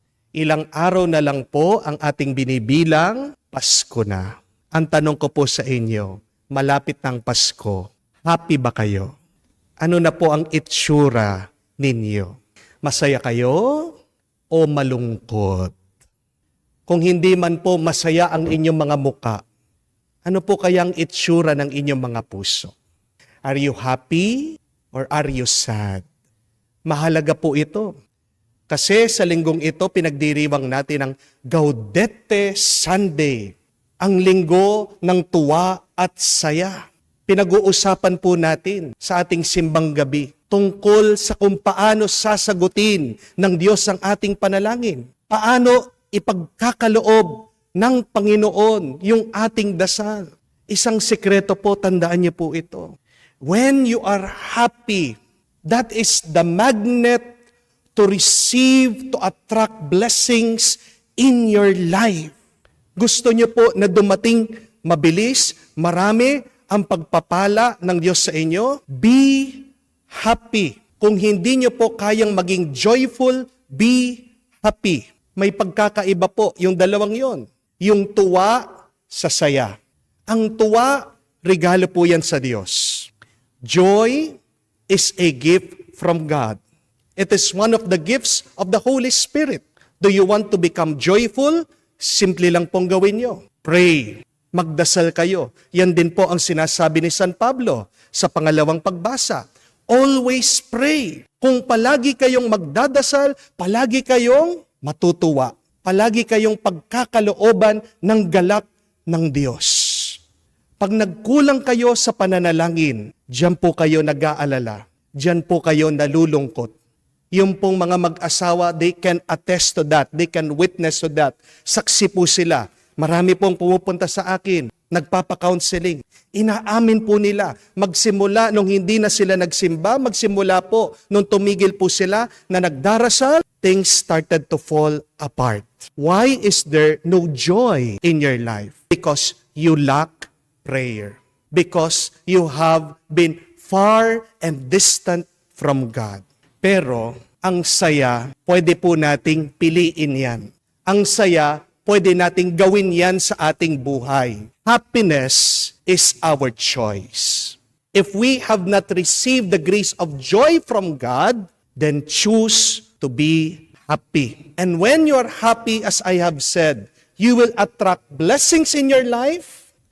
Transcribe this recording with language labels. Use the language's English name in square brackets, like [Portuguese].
[Filipino] Ilang araw na lang po ang ating binibilang, Pasko na. Ang tanong ko po sa inyo, malapit ng Pasko, happy ba kayo? Ano na po ang itsura ninyo? Masaya kayo o malungkot? Kung hindi man po masaya ang inyong mga muka, ano po kayang itsura ng inyong mga puso? [English] Are you happy or are you sad? [Filipino] Mahalaga po ito. Kasi sa linggong ito, pinagdiriwang natin ang Gaudete Sunday, ang linggo ng tuwa at saya. Pinag-uusapan po natin sa ating simbang gabi tungkol sa kung paano sasagutin ng Diyos ang ating panalangin. Paano ipagkakaloob ng Panginoon yung ating dasal. Isang sekreto po, tandaan niyo po ito. [English] When you are happy, that is the magnet to receive, to attract blessings in your life. [Filipino] Gusto niyo po na dumating mabilis, marami ang pagpapala ng Diyos sa inyo? [English] Be happy. [Filipino] Kung hindi niyo po kayang maging joyful, [English] be happy. [Filipino] May pagkakaiba po yung dalawang yon. Yung tuwa sa saya. Ang tuwa, regalo po yan sa Diyos. [English] Joy is a gift from God. It is one of the gifts of the Holy Spirit. Do you want to become joyful? [Filipino] Simple lang pong gawin nyo. Pray. Magdasal kayo. Yan din po ang sinasabi ni San Pablo sa pangalawang pagbasa. [English] Always pray. [Filipino] Kung palagi kayong magdadasal, palagi kayong matutuwa. Palagi kayong pagkakalooban ng galak ng Diyos. Pag nagkulang kayo sa pananalangin, diyan po kayo nag-aalala. Diyan po kayo nalulungkot. Yung pong mga mag-asawa, [English] they can attest to that. They can witness to that. [Filipino] Saksi po sila. Marami pong pumupunta sa akin. Nagpapa-counseling. Inaamin po nila. Magsimula nung hindi na sila nagsimba, magsimula po nung tumigil po sila na nagdarasal, [English] things started to fall apart. Why is there no joy in your life? Because you lack prayer. Because you have been far and distant from God. [Filipino] Pero ang saya, pwede po nating piliin yan. Ang saya, pwede nating gawin yan sa ating buhay. [English] Happiness is our choice. If we have not received the grace of joy from God, then choose to be happy. And when you are happy, as I have said, you will attract blessings in your life.